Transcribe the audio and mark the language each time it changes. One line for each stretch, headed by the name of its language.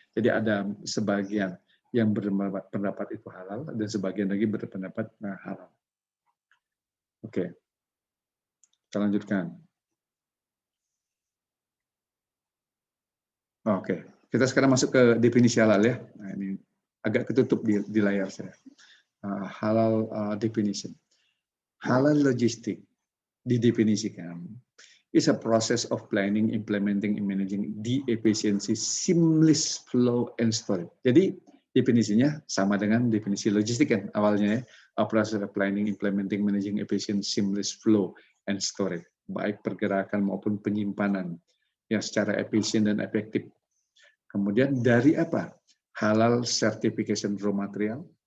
Indonesian: Jadi ada sebagian yang berpendapat itu halal dan sebagian lagi berpendapat haram. Oke. Kita lanjutkan. Oke. Kita sekarang masuk ke definisi halal ya. Nah, ini agak ketutup di layar saya.
English: Halal definition.
Indonesian: Halal logistik didefinisikan
English: is a process of planning, implementing, and managing the efficiency, seamless flow and storage.
Indonesian: Jadi definisinya sama dengan definisi logistik kan awalnya ya.
English: A process of planning, implementing, managing, efficient, seamless flow and storage.
Indonesian: Baik pergerakan maupun penyimpanan yang secara efisien dan efektif. Kemudian dari apa?
English: Halal certification raw material.